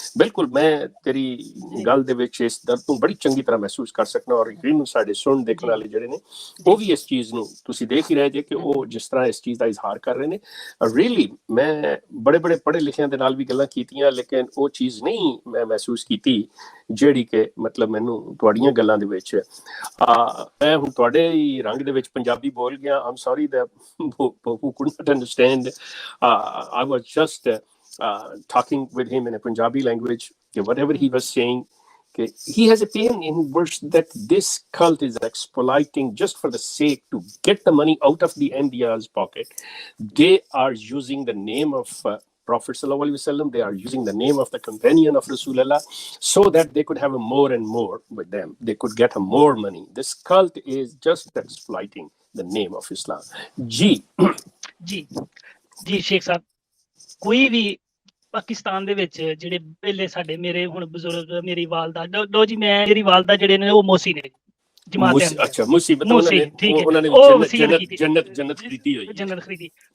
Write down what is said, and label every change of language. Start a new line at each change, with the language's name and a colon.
Punjabi: ਬਿਲਕੁਲ ਮੈਂ ਤੇਰੀ ਗੱਲ ਦੇ ਵਿੱਚ ਇਸ ਦਰਦ ਨੂੰ ਬੜੀ ਚੰਗੀ ਤਰ੍ਹਾਂ ਮਹਿਸੂਸ ਕਰ ਸਕਦਾ, ਔਰ ਯਕੀਨ ਸਾਡੇ ਸੁਣ ਦੇਖਣ ਵਾਲੇ ਜਿਹੜੇ ਨੇ ਉਹ ਵੀ ਇਸ ਚੀਜ਼ ਨੂੰ ਤੁਸੀਂ ਦੇਖ ਹੀ ਰਹੇ ਜੇ ਕਿ ਉਹ ਜਿਸ ਤਰ੍ਹਾਂ ਇਸ ਚੀਜ਼ ਦਾ ਇਜ਼ਹਾਰ ਕਰ ਰਹੇ ਨੇ। ਰੀਅਲੀ ਮੈਂ ਬੜੇ ਬੜੇ ਪੜ੍ਹੇ ਲਿਖਿਆਂ ਦੇ ਨਾਲ ਵੀ ਗੱਲਾਂ ਕੀਤੀਆਂ, ਲੇਕਿਨ ਉਹ ਚੀਜ਼ ਨਹੀਂ ਮੈਂ ਮਹਿਸੂਸ ਕੀਤੀ ਜਿਹੜੀ ਕਿ ਮਤਲਬ ਮੈਨੂੰ ਤੁਹਾਡੀਆਂ ਗੱਲਾਂ ਦੇ ਵਿੱਚ ਮੈਂ ਹੁਣ ਤੁਹਾਡੇ ਹੀ ਰੰਗ ਦੇ ਵਿੱਚ ਪੰਜਾਬੀ ਬੋਲ ਗਿਆ।
English: I'm sorry that who could not understand. I was just talking with him in a Punjabi language. Whatever he was saying, he has a pain in words that this cult is exploiting just for the sake to get the money out of the Ahmadiyya's pocket. They are using the name of Prophet
Arabic: sallallahu alaihi wasallam.
English: They are using the name of the companion of Rasulullah so that they could have a more and more with them. They could get a more money. This cult is just exploiting the name of Islam.
Punjabi: ਜੀ ਸ਼ੇਖ ਸਾਹਿਬ, ਕੋਈ ਵੀ ਪਾਕਿਸਤਾਨ ਦੇ ਵਿੱਚ ਜਿਹੜੇ ਪਹਿਲੇ ਸਾਡੇ ਮੇਰੇ ਹੁਣ ਬਜ਼ੁਰਗ, ਮੇਰੀ ਵਾਲਦਾ, ਲੋ ਜੀ ਮੈਂ ਮੇਰੀ ਵਾਲਦਾ ਜਿਹੜੇ ਨੇ ਉਹ ਮੋਸੀ ਨੇ, ਜਮਾਤ ਦੇ। ਅੱਛਾ ਮੁਸੀਬਤ ਉਹਨਾਂ ਨੇ ਜੰਨਤ ਖਰੀਦੀ ਹੋਈ, ਜੰਨਤ ਖਰੀਦੀ।